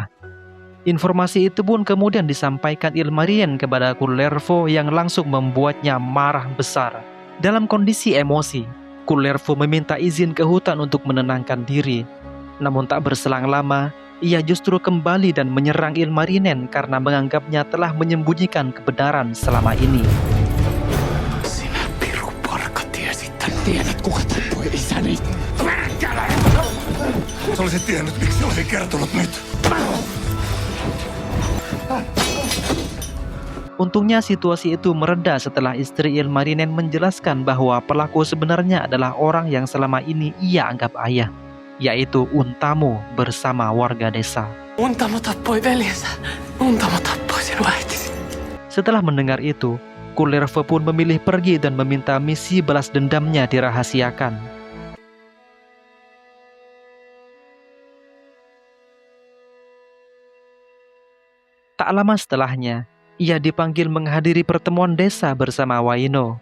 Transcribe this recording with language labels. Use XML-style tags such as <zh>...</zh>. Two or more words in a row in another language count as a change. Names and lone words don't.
<id>Informasi itu pun kemudian disampaikan Ilmarinen kepada Kullervo yang langsung membuatnya marah besar. Dalam kondisi emosi, Kullervo meminta izin ke hutan untuk menenangkan diri. Namun tak berselang lama, ia justru kembali dan menyerang Ilmarinen karena menganggapnya telah menyembunyikan kebenaran selama ini.</id> <fi>Tiedät, kuka tappoi isäni? Perkele! Sä olisit tiennyt, miksi olisin kertonut nyt.</fi> <id>Untungnya situasi itu mereda setelah istri Ilmarinen menjelaskan bahwa pelaku sebenarnya adalah orang yang selama ini ia anggap ayah, yaitu Untamo bersama warga desa.</id> <fi>Untamo tappoi veljensä. Untamo tappoi sinun äitisi.</fi> <id>Setelah mendengar itu, Kullervo pun memilih pergi dan meminta misi balas dendamnya dirahasiakan. Tak lama setelahnya, ia dipanggil menghadiri pertemuan desa bersama Waino.</id>